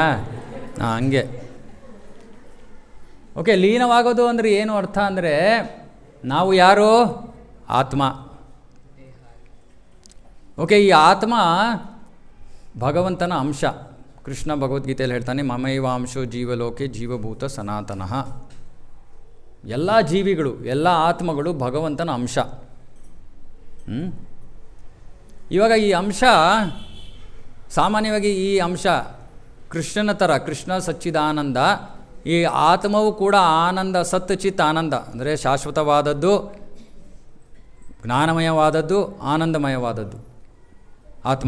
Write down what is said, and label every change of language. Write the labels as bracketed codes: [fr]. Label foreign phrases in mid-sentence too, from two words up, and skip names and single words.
[kn] ಹಂಗೆ. ಓಕೆ, ಲೀನವಾಗೋದು ಅಂದರೆ ಏನು ಅರ್ಥ ಅಂದರೆ, ನಾವು ಯಾರು? ಆತ್ಮ. ಓಕೆ, ಈ ಆತ್ಮ ಭಗವಂತನ ಅಂಶ. ಕೃಷ್ಣ ಭಗವದ್ಗೀತೆಯಲ್ಲಿ ಹೇಳ್ತಾನೆ, [sa] ಮಮೈವ ಅಂಶೋ ಜೀವಲೋಕೆ ಜೀವಭೂತ ಸನಾತನಃ. [kn] ಎಲ್ಲ ಜೀವಿಗಳು, ಎಲ್ಲ ಆತ್ಮಗಳು ಭಗವಂತನ ಅಂಶ. ಇವಾಗ ಈ ಅಂಶ, ಸಾಮಾನ್ಯವಾಗಿ ಈ ಅಂಶ ಕೃಷ್ಣನ ಥರ, ಕೃಷ್ಣ ಸಚ್ಚಿದಾನಂದ. ಈ ಆತ್ಮವು ಕೂಡ ಆನಂದ, ಸತ್ ಚಿತ್ ಆನಂದ ಅಂದರೆ ಶಾಶ್ವತವಾದದ್ದು, ಜ್ಞಾನಮಯವಾದದ್ದು, ಆನಂದಮಯವಾದದ್ದು ಆತ್ಮ.